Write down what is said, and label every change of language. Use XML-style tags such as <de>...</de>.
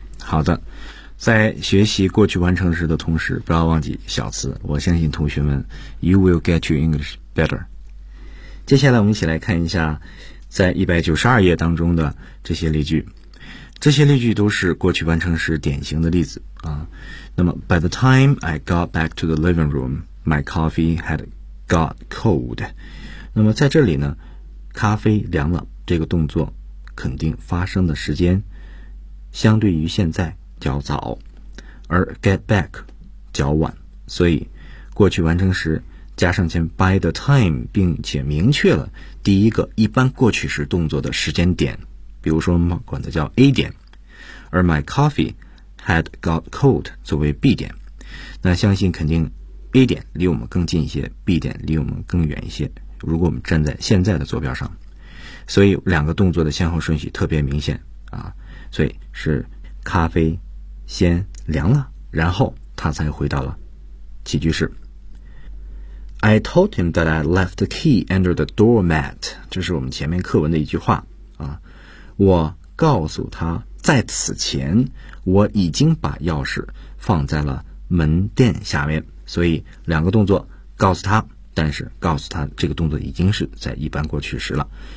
<zh>好的，在学习过去完成时的同时，不要忘记小词。我相信同学们</zh> <en>，you will get your English better。</en> <zh>接下来我们一起来看一下在192页当中的这些例句。这些例句都是过去完成时典型的例子啊。那么</zh> <en>By the time I got back to the living room, my coffee had got cold.</en> <zh>那么在这里呢，咖啡凉了这个动作肯定发生的时间相对于现在较早，而 get back 较晚，所以过去完成时加上前 by the time 并且明确了第一个一般过去时动作的时间点，比如说我们管它叫 A 点，而</zh> <en>my coffee had got cold</en> <zh>作为 B 点，那相信肯定 A 点离我们更近一些， B 点离我们更远一些，如果我们站在现在的坐标上，所以两个动作的先后顺序特别明显啊，所以是咖啡先凉了，然后他才回到了起居室。</zh> <en>I told him that I left the key under the doormat.</en> <zh>这是我们前面课文的一句话啊。我告诉他，在此前我已经把钥匙放在了门垫下面。所以两个动作，告诉他，但是告诉他这个动作已经是在一般过去时了。</zh>